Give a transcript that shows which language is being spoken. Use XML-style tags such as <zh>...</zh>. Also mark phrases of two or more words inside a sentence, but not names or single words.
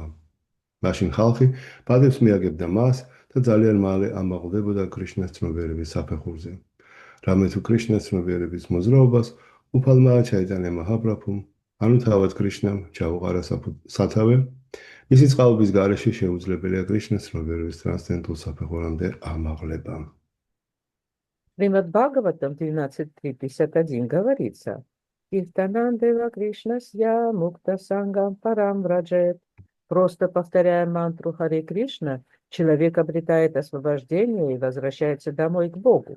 <ka>მაშინ ხალხი პადებს მიაგებდა მას და ძალიან მალე ამაღლდებოდა კრიშნას ცნობიერების საფეხურზე. რამე თუ კრიშნას ცნობიერების მოძრაობას უფალმა ჩაიტანა მაჰაპრაბჰუმ, ანუ თავად კრიშნამ ჩაუყარა სათავე, მისი წყალობის გარეშე შეუძლებელია კრიშნას ცნობიერების ტრანსცენდენტულ საფეხურამდე ამაღლება.</ka> <ru>Шримад Бхагаватам 12.351 говорится:</ru> <sa>कीर्तनादेव कृष्णस्य मुक्त सङ्गं परं व्रजेत्.</sa> <ru>Просто повторяя мантру Харе Кришна, человек обретает освобождение и возвращается домой к Богу.</ru>